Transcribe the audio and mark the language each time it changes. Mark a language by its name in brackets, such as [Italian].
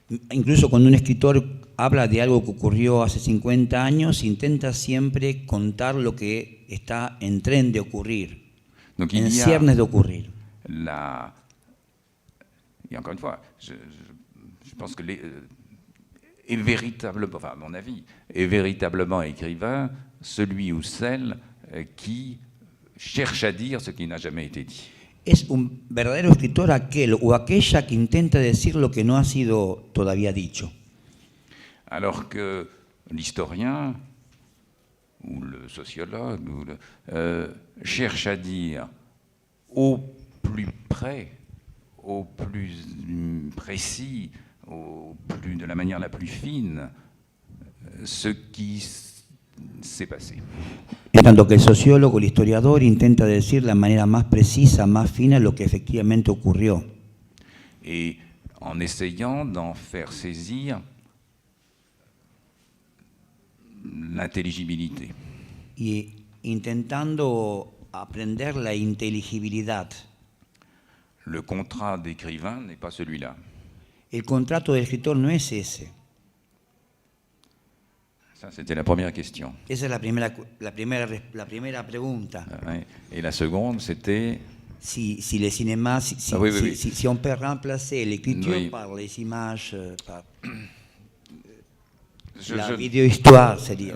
[Spanish] Incluso cuando un escritor habla de algo que ocurrió hace 50 años, intenta siempre contar lo que está en tren de ocurrir, [French] Donc [Spanish] en [French] il y a [Spanish] ciernes de ocurrir. [French] Et encore une fois, je pense que est véritablement, enfin à mon avis, est véritablement écrivain celui ou celle qui cherche à dire ce qui n'a jamais été dit. [Spanish] Es un verdadero escritor aquel o aquella que intenta decir lo que no ha sido todavía dicho. [French] Alors que l'historien ou le sociologue cherche à dire au plus près, au plus précis, de la manière la plus fine, ce qui s'est passé. [Spanish] En tanto que el sociólogo, el historiador, intenta decir de la manera más precisa, más fina, lo que efectivamente ocurrió. [French] Et en essayant d'en faire saisir l'intelligibilité. [Spanish] Y intentando aprender la inteligibilidad. [French] Le contrat d'écrivain n'est pas celui-là. [Spanish] El contrato del escritor no es ese. [French] Ça, c'était la première question. [Spanish] Esa es la primera pregunta. [French] Et la seconde, c'était... Si le cinéma, si on peut remplacer l'écriture par les images, par la vidéo-histoire, [Spanish] sería.